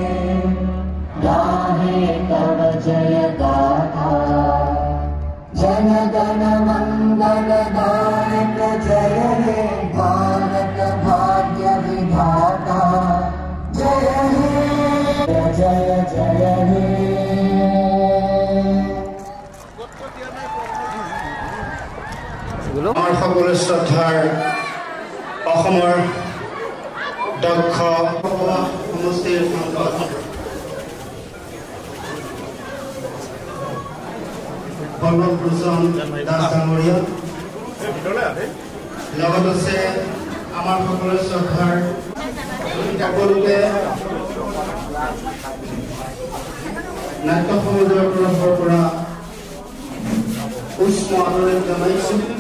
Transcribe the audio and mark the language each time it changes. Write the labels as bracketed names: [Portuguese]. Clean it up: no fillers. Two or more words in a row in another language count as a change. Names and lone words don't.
[Bangla] গাহে তব জয় গাথা জনগণ মঙ্গলদায়ক জয় হে ভারত ভাগ্য বিধাতা জয় হে জয় জয় হে। [Assamese] আমাৰ সকলোৰে শ্ৰদ্ধাৰ অসমৰ দক্ষ সমষ্টিৰ বল্লভভূষণ দাস ডাঙৰীয়া, লগত আছে আমাৰ সকলোৰে শ্ৰদ্ধাৰ সকলোকে নাট্য সমাজৰ তৰফৰ পৰা উষ্ম আদৰণি জনাইছো।